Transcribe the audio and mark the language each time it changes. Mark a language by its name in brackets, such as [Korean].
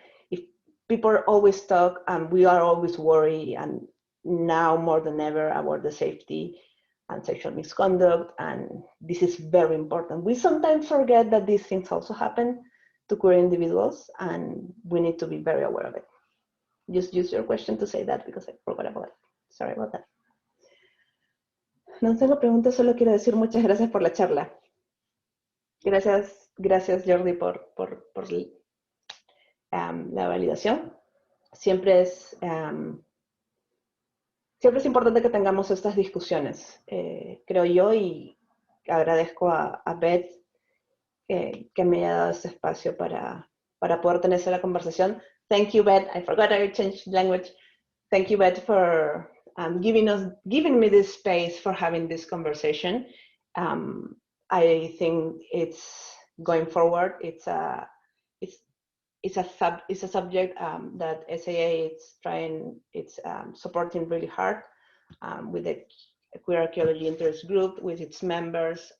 [English] If people always talk and we are always worried, and now more than ever, about the safety and sexual misconduct, and this is very important. We sometimes forget that these things also happen to queer individuals, and we need to be very aware of it. Just use your question to say that, because I forgot about it. Sorry about that. [Spanish] No tengo preguntas, solo quiero decir muchas gracias por la charla. Gracias Jordi por la validación. Siempre es importante que tengamos estas discusiones, creo yo, y agradezco a Beth que me haya dado este espacio para poder tener esa conversación. [English] Thank you, Beth. I forgot I changed language. Thank you, Beth, for giving me this space for having this conversation. I think it's going forward. It's it's a subject that SAA it's supporting really hard with the Queer Archaeology Interest Group, with its members.